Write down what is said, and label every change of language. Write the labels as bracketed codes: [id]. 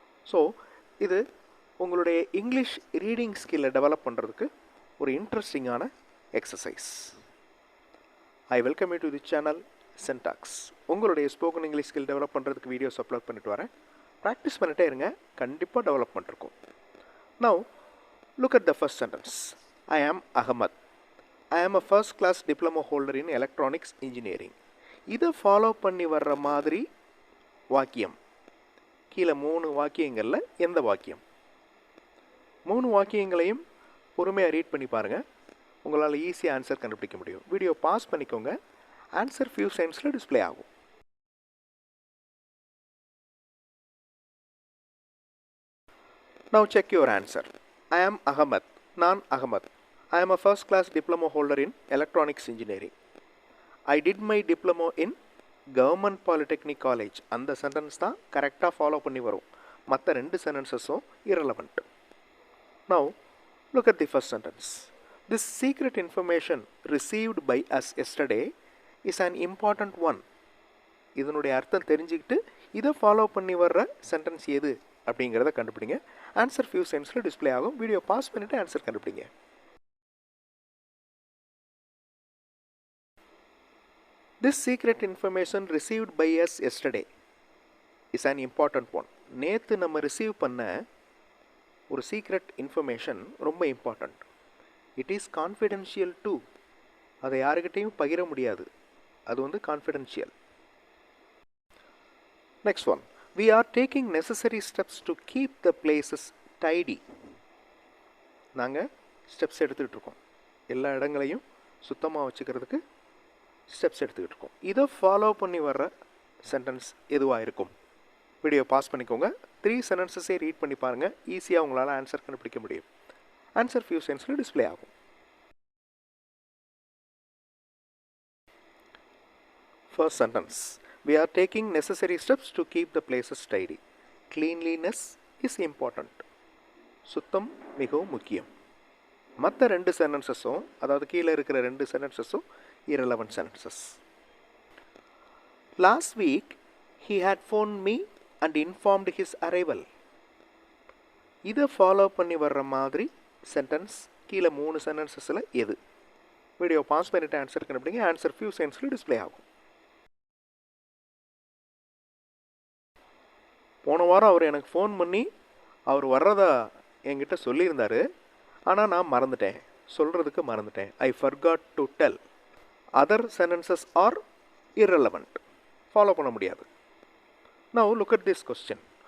[ta] So இது உங்களுடைய English reading ஸ்கில்லை டெவலப் பண்ணுறதுக்கு ஒரு இன்ட்ரெஸ்டிங்கான exercise. [en] I welcome you to the channel Centax. [ta] உங்களுடைய ஸ்போக்கன் இங்கிலீஷ் ஸ்கில் டெவலப் பண்ணுறதுக்கு வீடியோஸ் அப்லோட் பண்ணிட்டு வரேன். ப்ராக்டிஸ் பண்ணிட்டே இருங்க, கண்டிப்பாக டெவலப்மெண்ட் இருக்கும். [en] Now look at the first sentence. I am Ahmad. I am a first class diploma holder in electronics engineering. [ta] இதை follow பண்ணி வர்ற மாதிரி வாக்கியம் கீழே 3 வாக்கியங்களில் எந்த வாக்கியம்? 3 வாக்கியங்களையும் பொறுமையாக ரீட் பண்ணி பாருங்கள், உங்களால் ஈஸியாக ஆன்சர் கண்டுபிடிக்க முடியும். வீடியோ பாஸ் பண்ணிக்கோங்க, ஆன்சர் ஃபியூ செகண்ட்ஸில் டிஸ்பிளே ஆகும். [en] Now check your answer. I am Ahmad. [ta] நான் Ahmed. [en] I am a first class diploma holder in electronics engineering. I did my diploma in Government Polytechnic College. [ta] அந்த sentence தான் கரெக்டாக follow பண்ணி வரும். மற்ற 2 சென்டென்சஸும் irrelevant. [en] Now look at the first sentence. This secret information received by us yesterday is an important one. [ta] இதனுடைய அர்த்தம் தெரிஞ்சுக்கிட்டு இதை ஃபாலோ பண்ணி வர்ற சென்டென்ஸ் எது அப்படிங்கிறத கண்டுபிடிங்க. ஆன்சர் ஃபியூ செகண்ட்ஸில் டிஸ்பிளே ஆகும். வீடியோ பாஸ் பண்ணிவிட்டு ஆன்சர் கண்டுபிடிங்க. [en] This secret information received by us yesterday is an important one. [ta] நேற்று நம்ம ரிசீவ் பண்ண ஒரு சீக்ரெட் இன்ஃபர்மேஷன் ரொம்ப important. [en] It is confidential too. [ta] அதை யாருக்கிட்டையும் பகிர முடியாது, அது confidential. [en] Next one. We are taking necessary steps to keep the places tidy. [ta] நாங்கள் ஸ்டெப்ஸ் எடுத்துக்கிட்டு இருக்கோம், எல்லா இடங்களையும் சுத்தமாக வச்சுக்கிறதுக்கு ஸ்டெப்ஸ் எடுத்துக்கிட்டு இருக்கோம். இதை ஃபாலோ பண்ணி வர்ற சென்டென்ஸ் எதுவாக இருக்கும்? வீடியோ பாஸ் பண்ணிக்கோங்க, 3 சென்டென்சஸே ரீட் பண்ணி பாருங்கள், ஈஸியாக உங்களால் ஆன்சர் கண்டுபிடிக்க முடியும். ஆன்சர் ஃபியூ செகண்ட்ஸில் டிஸ்பிளே ஆகும். [en] First sentence. We are taking necessary steps to keep the places tidy. Cleanliness is important. [ta] சுத்தம் மிகவும் முக்கியம். மற்ற 2 சென்டென்சஸும், அதாவது கீழே இருக்கிற 2 சென்டென்சஸும் [en] irrelevant sentences. Last week he had phoned me and informed his arrival. [ta] இதை ஃபாலோ பண்ணி வர்ற மாதிரி சென்டென்ஸ் கீழே 3 சென்டென்சஸில் எது? வீடியோ பாஸ் பண்ணிவிட்டு ஆன்சர் கண்டுபிடிங்க. ஆன்சர் ஃபியூ செகண்ட்ஸில் டிஸ்பிளே ஆகும். போன வாரம் அவர் எனக்கு ஃபோன் பண்ணி அவர் வர்றதா என்கிட்ட சொல்லியிருந்தார், ஆனால் நான் மறந்துட்டேன், சொல்கிறதுக்கு மறந்துட்டேன். [en] I forgot to tell. Other sentences are irrelevant. [ta] Follow பண்ண முடியாது. [en] Now look at this question.